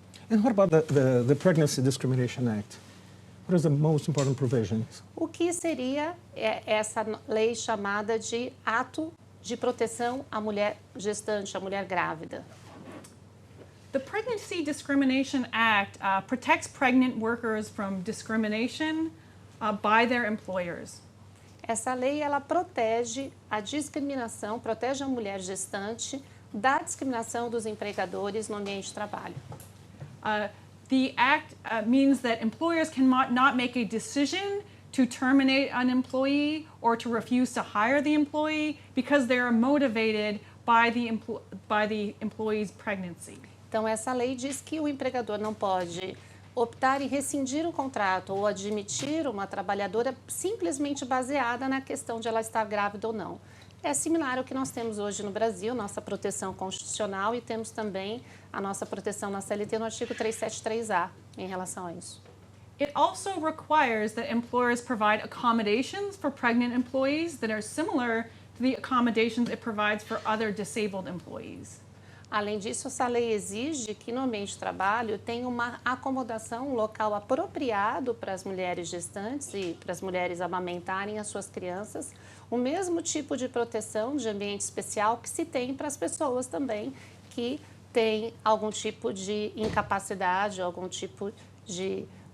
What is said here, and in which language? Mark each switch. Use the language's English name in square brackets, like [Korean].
[English] And what about the Pregnancy Discrimination Act? What is the most important provisions? [Portuguese] O que seria essa lei chamada de Ato de Proteção à Mulher Gestante, à Mulher Grávida? [English] The Pregnancy Discrimination Act protects pregnant workers from discrimination by their employers. [Portuguese] Essa lei, ela protege a discriminação, protege a mulher gestante da discriminação dos empregadores no ambiente de trabalho. [English] The act means that employers cannot make a decision to terminate an employee or to refuse to hire the employee because they are motivated by the employee's pregnancy. [Portuguese] Então, essa lei diz que o empregador não pode optar em rescindir o contrato ou admitir uma trabalhadora simplesmente baseada na questão de ela estar grávida ou não. É similar ao que nós temos hoje no Brasil, nossa proteção constitucional, e temos também a nossa proteção na CLT no artigo 373A em relação a isso. [English] It also requires that employers provide accommodations for pregnant employees that are similar to the accommodations it provides for other disabled employees. [Portuguese] Além disso, essa lei exige que no ambiente de trabalho tenha uma acomodação, um local apropriado para as mulheres gestantes e para as mulheres amamentarem as suas crianças, o mesmo tipo de proteção de ambiente especial que se tem para as pessoas também que têm algum tipo de incapacidade, algum tipo de...